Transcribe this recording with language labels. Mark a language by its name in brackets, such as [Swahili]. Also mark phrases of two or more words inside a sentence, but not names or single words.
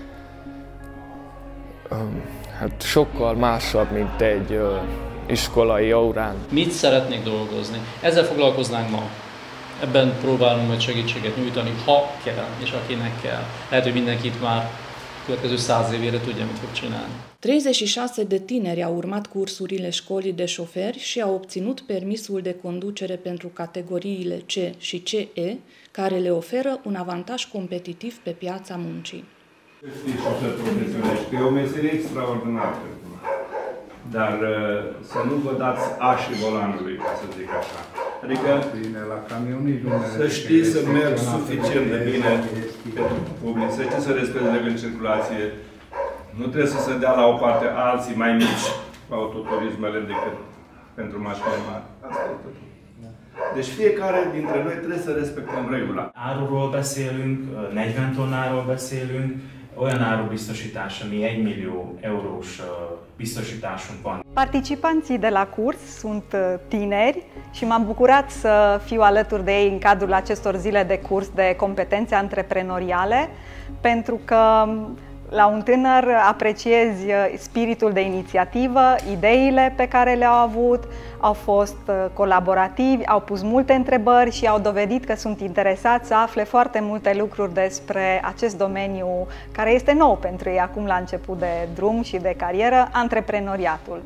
[Hungarian] Hát sokkal másabb, mint egy iskolai aurán. Mit szeretnék dolgozni? Ezzel foglalkoznánk ma. Ebben próbálunk majd segítséget nyújtani, ha kell, és akinek kell. Lehet, hogy mindenkit már következő 100 évére tudja, mit fog csinálni. [Romanian] 36 de tineri au urmat cursurile școlii de șoferi și au obținut permisul de conducere pentru categoriile C și CE, care le oferă un avantaj competitiv pe piața muncii. Șofer profesionist, e o meserie extraordinară. Dar să nu vă dați așii volanului, ca să zic așa. Adică să știți să merg suficient de bine pentru public, să știți să respecti legile în circulație. Nu trebuie să se dea la o parte alții mai mici cu autoturismele decât pentru mașini mari. Asta e tot. Deci fiecare dintre noi trebuie să respectăm regula. [Hungarian] Áruról beszélünk, 40 tonnáról beszélünk, olyan árubiztosítás, ami 1 millió eurós biztosításunk van. [Romanian] Participanții de la curs sunt tineri și m-am bucurat să fiu alături de ei în cadrul acestor zile de curs de competențe antreprenoriale, pentru că la un tânăr apreciezi spiritul de inițiativă, ideile pe care le-au avut, au fost colaborativi, au pus multe întrebări și au dovedit că sunt interesați să afle foarte multe lucruri despre acest domeniu care este nou pentru ei acum la început de drum și de carieră, antreprenoriatul.